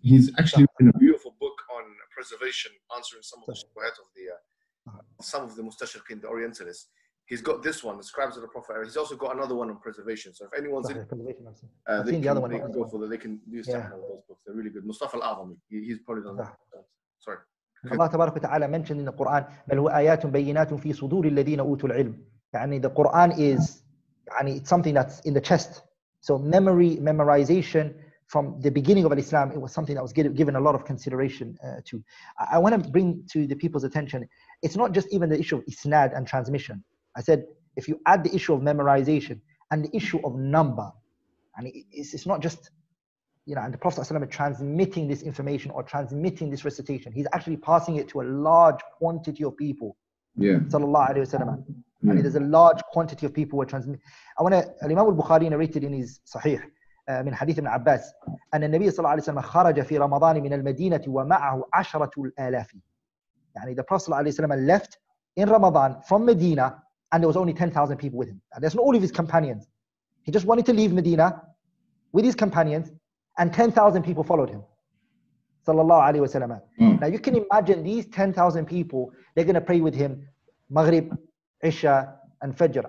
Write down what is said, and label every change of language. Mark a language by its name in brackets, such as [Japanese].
[English] He's actually written a beautiful book on preservation, answering some of the shubuhat of some of the mustashriqin, the Orientalists. He's got this one, the Scribes of the Prophet. He's also got another one on preservation. So if anyone's in, they can go for that. They can use some of those books. They're really good. Mustafa Al-Azam, he's probably done that. Sorry. Allah Tabarak wa Ta'ala mentioned in the Quran, [Arabic] بل هو آيات بينات في صدور الذين أوتوا العلم. [English] يعني the Quran is, يعني it's something that's in the chest. So memorization from the beginning of Islam, it was something that was given a lot of consideration to. I want to bring to the people's attention, it's not just even the issue of isnad and transmission. I said, if you add the issue of memorization and the issue of number, and it's not just, and the Prophet ﷺ transmitting this information or transmitting this recitation, he's actually passing it to a large quantity of people. Sallallahu Alaihi Wasallam. And there's a large quantity of people who are transmitting. Imam al-Bukhari narrated in his Sahih [Arabic] من حديث ابن عباس أن النبي صلى الله عليه وسلم خرج في رمضان من المدينة ومعه 10,000. [English] يعني the Prophet صلى الله عليه وسلم left in Ramadan from Medina and there was only 10,000 people with him. And that's not all of his companions. He just wanted to leave Medina with his companions and 10,000 people followed him. Sallallahu Alaihi Wasallam. Now you can imagine these 10,000 people, they're going to pray with him Maghrib, Isha and Fajr.